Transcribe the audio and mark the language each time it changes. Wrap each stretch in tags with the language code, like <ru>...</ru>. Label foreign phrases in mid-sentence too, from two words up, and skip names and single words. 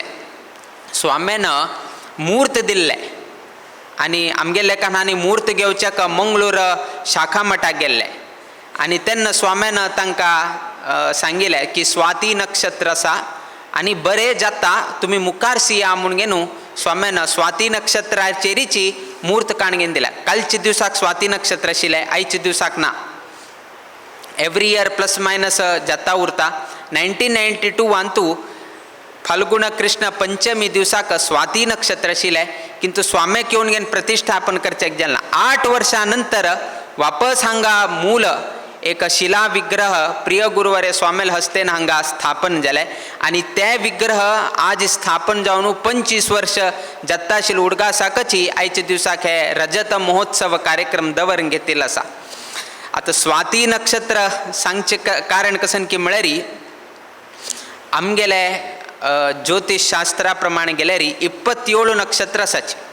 <kok>स्वाम्यान मूर्त दिल्ले आनी आमगे लेखान आनी मूर्त घेवच्याक मंगळूर शाखा मठाक गेल्ले आनी तेन्ना स्वाम्यान तांकां सांगिल्लें की स्वाती नक्षत्र आसा आनी बरें जाता तुमी मुखार सिया म्हूण घेवन स्वाम्यान स्वाती नक्षत्राचेरीची मूर्त काणगेन दिल्या. कालच्या दिवसाक स्वाती नक्षत्र आशिल्लें, आयच्या दिवसाक ना.</kok> <en>every year plus minus</en> <kok>जाता उरता. 1992 फाल्गुन कृष्ण पंचमी दिवसाक स्वाती नक्षत्र आशिल्लें किंतु स्वाम्याक येवन घेवन प्रतिष्ठापन करचेक जालें ना. 8 वर्सां नंतर वापस हांगा मूल एक शिला विग्रह प्रिय गुरुवर्य स्वामेल हस्तेन हांगा स्थापन जाले आणि त्या विग्रह आज स्थापन जावन 25 वर्ष जत्ताशील उडगा साकची आयच्या दिवसाक हे रजत महोत्सव कार्यक्रम दवरून घेतिल्लो आसा. आता स्वाती नक्षत्र सांगचे कारण कसन की म्हळ्यारी आमगेले ज्योतिष शास्त्रा प्रमाणे गेल्यार 27 नक्षत्र आसाचे.</kok>